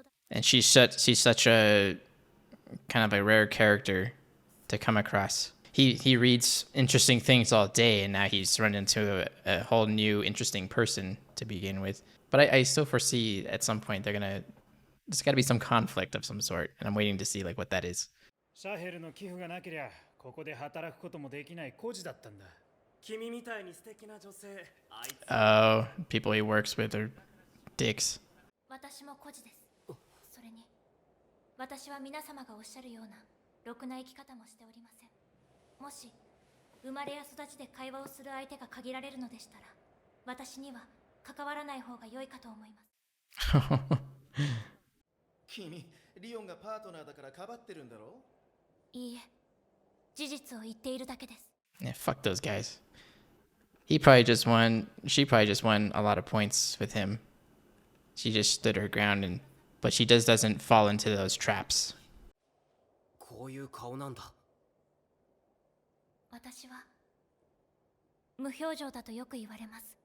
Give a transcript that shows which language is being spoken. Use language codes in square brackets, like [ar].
[en] And she's such a kind of a rare character to come across. He reads interesting things all day, and now he's run into a whole new interesting person to begin with. But I still foresee at some point there's got to be some conflict of some sort, and I'm waiting to see like what that is. [ja] シャヘルの寄付がなけりゃここで働くこともできない孤児だったんだ。君みたいに素敵な女性あいつ [en] Oh, people he works with are dicks. [ja] 私も孤児です。それに、私は皆様がおっしゃるようなろくな生き方もしておりません。もし、生まれや育ちで会話をする相手が限られるのでしたら、私には関わらない方が良いかと思います。君、リオンがパートナーだからかばってるんだろ？いいえ、事実を言っているだけです。 [en] Yeah, fuck those guys. She probably just won a lot of points with him. She just stood her ground but she doesn't fall into those traps. [ja] こういう顔なんだ私は無表情だとよく言われます。